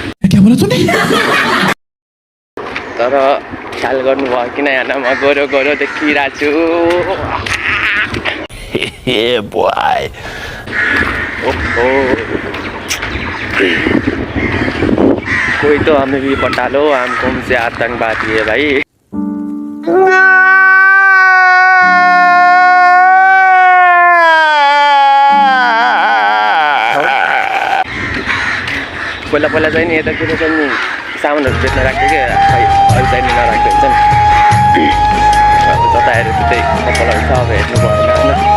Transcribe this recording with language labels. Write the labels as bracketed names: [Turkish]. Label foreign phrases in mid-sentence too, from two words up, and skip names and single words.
[Nepali] तर ख्याल गर्नुभयो किन यहाँ म गोरो गोरो देखिरहेको छु ओहो [Hindi] कोही तो हमें भी पटा लो हम कौन से आतंकवादी है भाई [Nepali] पहिला पहिला चाहिँ नि यतातिर चाहिँ नि सामानहरू बेच्न राख्थ्यो क्या अहिले चाहिँ नि नराख्दै हुन्छ नि अब जता हेऱ्यो त्यतै कपालहरू छ अब हेर्नु भएन होइन